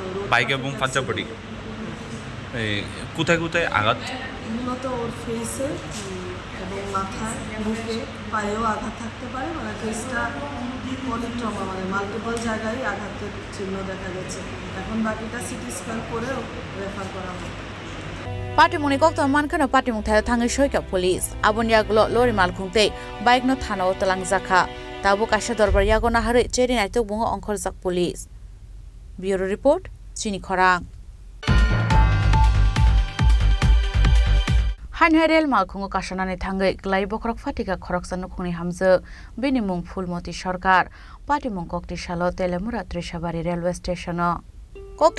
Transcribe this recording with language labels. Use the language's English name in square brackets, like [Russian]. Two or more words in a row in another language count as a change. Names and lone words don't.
[Bangla] বাইক এবং পাঞ্জাব বডি কোথায় কোথায় আঘাত মূলত ওর ফেসে এবং মাথায় বুকে পায়েও আঘাত থাকতে পারে মানে কেসটা পলিট্রমা মানে মাল্টিপল জায়গায় আঘাতের চিহ্ন দেখা গেছে এখন বাকিটা [English] CT scan [Bangla] করে রেফার করা হবে [Kok Borok] party muni kokto mankano party mung thai thangai soika police abon yaglo lori malkhungte bike no thana o talang jakha tabu kasha dorbar yago na hare cheri naitok bungo ongkhor jak [English] police bureau report [Kok Borok] chini khorang hainai rel malkhungo kashanani thangai glai bokrok fatika khoroksa nukhuni hamje bini mung Phulmoti Sarkar party mung kokti salo Telemura Trishabari [English] railway station [Kok Borok] kokti